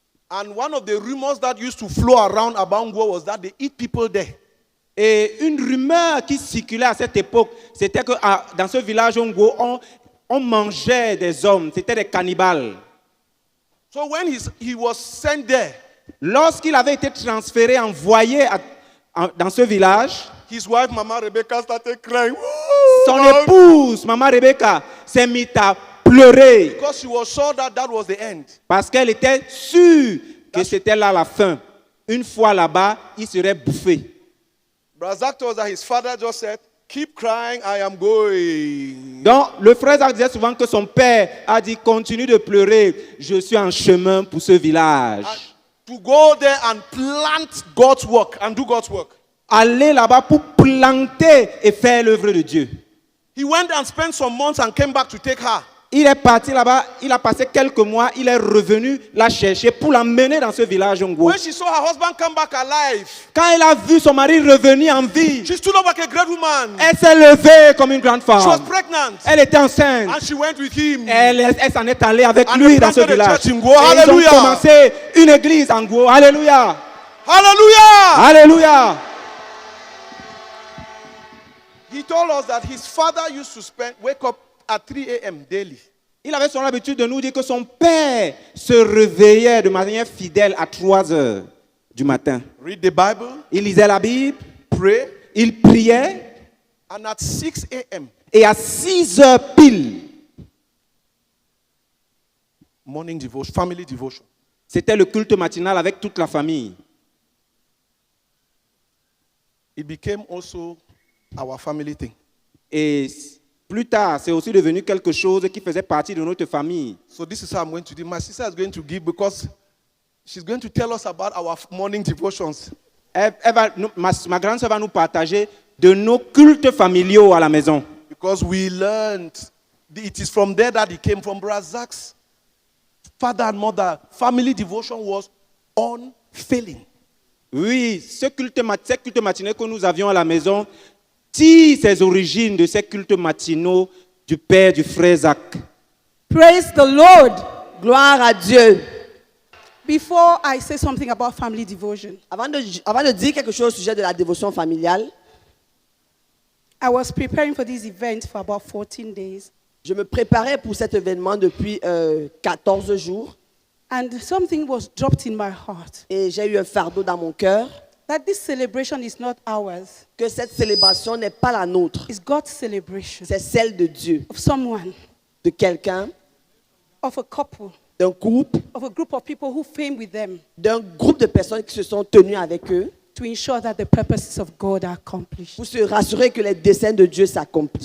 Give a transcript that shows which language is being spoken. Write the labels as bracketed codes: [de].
[en] And one of the rumors that used to flow around about Nguo was that they eat people there. [fr] Et une rumeur qui circulait à cette époque, c'était que dans ce village Ngo, on mangeait des hommes, c'était des cannibales. [en] So when he was sent there, [fr] Lorsqu'il avait été transféré, envoyé dans ce village, [en] his wife, Mama Rebecca, started crying. [fr] son [en] Lord, [fr] épouse, Maman Rebecca, s'est mise à pleurer [en] because she was sure that that was the end. [fr] parce qu'elle était sûre que c'était là la fin. Une fois là-bas, il serait bouffé. [en] Brazak told us that his father just said, "Keep crying, I am going." [fr] Donc, le frère Zach disait souvent que son père a dit, continue de pleurer, je suis en chemin pour ce village. [en] To go there and plant God's work and do God's work. [fr] Aller là-bas pour planter et faire l'œuvre de Dieu. [en] He went and spent some months and came back to take her. [fr] Il est parti là-bas, il a passé quelques mois, il est revenu la chercher pour l'emmener dans ce village Ngo. [en] When she saw her husband come back alive, [fr] Quand elle a vu son mari revenir en vie, [en] she stood up like a great woman. [fr] elle s'est levée comme une grande [en] She was [fr] femme. [en] pregnant. [fr] Elle était enceinte. [en] And she went with him. [fr] Elle s'en est allée avec [en] And [fr] lui [en] they [fr] dans ce [en] planted a [fr] village. [en] church in [fr] Et [en] Ngo. [fr] ils ont [en] Hallelujah. [fr] commencé une église en Ngo. Alléluia. [en] Hallelujah! [fr] Alléluia. [en] He told us that his father used to wake up at 3 a.m. daily. [fr] Il avait son habitude de nous dire que son père se réveillait de manière fidèle à 3 heures du matin. [en] Read the Bible, [fr] Il lisait la Bible, [en] pray, [fr] il priait, [en] and at 6 a.m. [fr] et à 6 heures pile, [en] morning devotion, family devotion. [fr] c'était le culte matinal avec toute la famille. [en] It became also our family thing. [fr] Et plus tard, c'est aussi devenu quelque chose qui faisait partie de notre famille. [en] So this is how I'm going to do. My sister is going to give because she's going to tell us about our morning devotions. [fr] Ma grande sœur va nous partager de nos cultes familiaux à la maison. [en] Because we learned, it is from there that it came from Brazak's father and mother. Family devotion was unfailing. [fr] Oui, ces cultes matinaux que nous avions à la maison tire ses origines de ces cultes matinaux du père du frère Zach. [en] Praise the Lord. [fr] Gloire à Dieu. [en] Before I say something about family devotion, [fr] Avant de dire quelque chose au sujet de la dévotion familiale, [en] I was preparing for this event for about 14 days. [fr] je me préparais pour cet événement depuis 14 jours. [en] And something was dropped in my heart. [fr] Et j'ai eu un fardeau dans mon cœur [en] That this celebration is not ours. [fr] que cette célébration n'est pas la nôtre. [en] It's God's celebration [fr] C'est celle de Dieu, [en] of someone, [fr] de quelqu'un, [en] of a couple, [fr] d'un couple, [en] of a group of people who came with them [fr] d'un groupe de personnes qui se sont tenues avec eux [en] to ensure that the purposes of God are accomplished. [fr] pour se rassurer que les desseins de Dieu s'accomplissent.